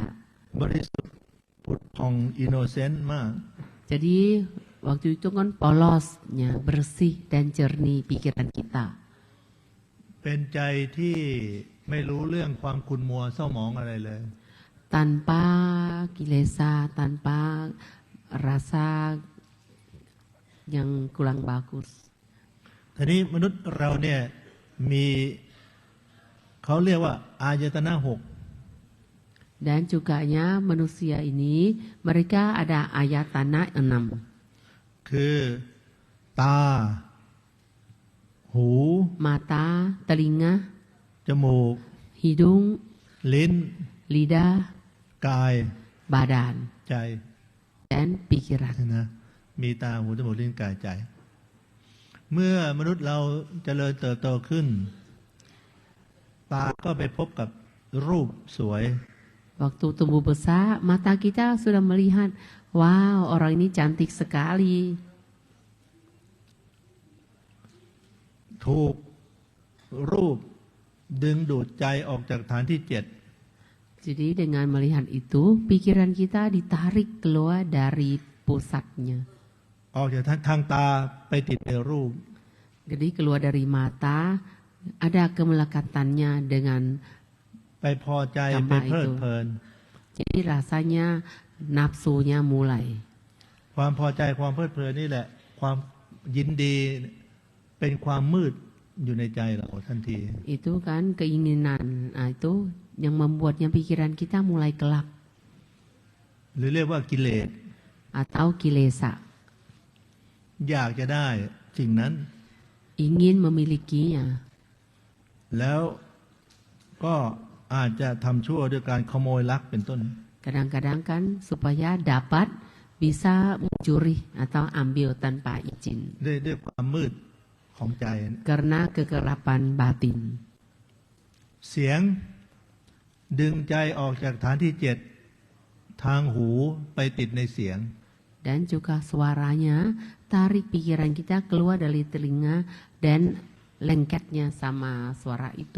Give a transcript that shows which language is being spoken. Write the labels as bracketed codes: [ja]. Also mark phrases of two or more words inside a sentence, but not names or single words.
[th] 7บริสุทธิ์ผุดผ่องอินโนเซนต์มาก [id] Jadi waktu itu kan polosnya, bersih dan jernih pikiran kita. [th] เป็นใจที่ไม่รู้เรื่องความขุ่นมัวเศร้าหมองอะไรเลย [id] Tanpa kilesa, tanpa rasa yang kurang bagus. [th] ทีนี้มนุษย์เราเนี่ยมีเขาเรียกว่าอายตนะ6 [id] Dan juganya manusia ini mereka ada ayatana 6. [th] คือตา หู [id] Mata, telinga, [th] จมูก [id] hidung, [th] ลิ้น [id] lidah, [th] กาย [id] badan, [th] ใจ [id] dan pikiran. [th] นะมีตาหูจมูกลิ้นกายใจ เมื่อมนุษย์เราเจริญเติบโตขึ้น ตาก็ไปพบกับรูปสวย [id] Waktu tumbuh besar, mata kita sudah melihat, wow, orang ini cantik sekali. [th] ถูกรูปดึงดูดใจออกจากฐานที่ [id] Jadi dengan melihat itu, pikiran kita ditarik keluar dari pusatnya. [th] 7 ออกจากทางตาไปติดในรูป [id] Jadi keluar dari mata, ada kemelekatannya dengan [th] ไปพอใจไปเพลิดเพลิน [id] Jadi rasanya nafsunya mulai. [th] ความพอใจความเพลิดเพลินนี่แหละ ความยินดีเป็นความมืดอยู่ในใจเราทันที [id] Itu kan keinginan, nah itu yang membuatnya pikiran kita mulai gelap [th] หรือเรียกว่ากิเลส [id] atau kilesa. [th] อยากจะได้สิ่งนั้น [id] Ingin memilikinya. [th] แล้วก็อาจจะทำชั่วด้วยการขโมยลักเป็นต้น [id] Kadang-kadang kan supaya dapat bisa mencuri atau ambil tanpa izin. [th] ด้วยความมืดของใจ [id] Karena kegelapan batin. [th] เสียงดึงใจออกจากฐานที่ 7 ทางหูไปติดในเสียง [id] Dan juga suaranya tarik pikiran kita keluar dari telinga dan lengketnya sama suara itu.